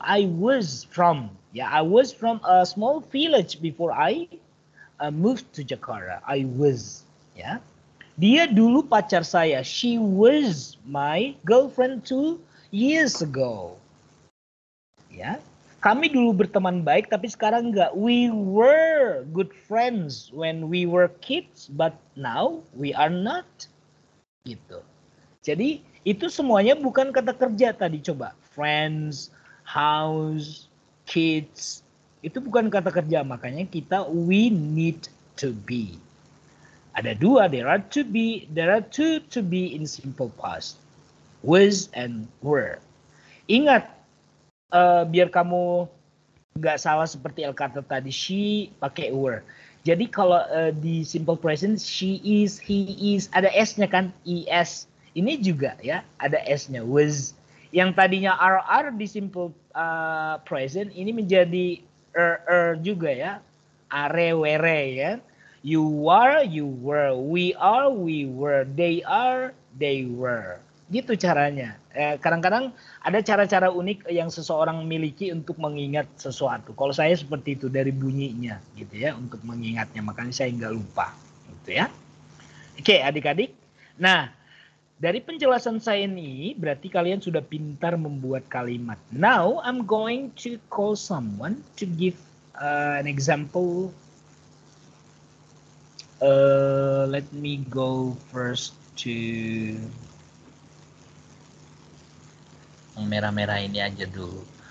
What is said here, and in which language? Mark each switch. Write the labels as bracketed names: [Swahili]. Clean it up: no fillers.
[English] I was from a small village before I moved to Jakarta. I was, [Indonesian] ya. Dia dulu pacar saya. [English] She was my girlfriend 2 years ago. [Indonesian] Ya. Kami dulu berteman baik, tapi sekarang enggak. [English] We were good friends when we were kids, but now we are not. [Indonesian] Gitu. Jadi itu semuanya bukan kata kerja tadi, coba. [English] Friends, house, kids. [Indonesian] Itu bukan kata kerja, makanya kita [English] we need to be. [Indonesian] Ada dua, [English] there are two to be in simple past. Was and were. [Indonesian] Ingat, biar kamu nggak salah seperti El kata tadi, she pakai were. Jadi kalau di simple present, she is, he is, ada s-nya kan, es. Ini juga ya, ada s-nya, was. Yang tadinya are di simple present, ini menjadi juga ya, are, were ya. [English] You are, you were, we are, we were, they are, they were. [Indonesian] Gitu caranya. Kadang-kadang ada cara-cara unik yang seseorang miliki untuk mengingat sesuatu. Kalau saya seperti itu dari bunyinya gitu ya, untuk mengingatnya. Makanya saya nggak lupa gitu ya. Oke adik-adik. Nah dari penjelasan saya ini berarti kalian sudah pintar membuat kalimat. [English] Now I'm going to call someone to give an example. Let me go first to [Indonesian] yang merah-merah ini aja dulu.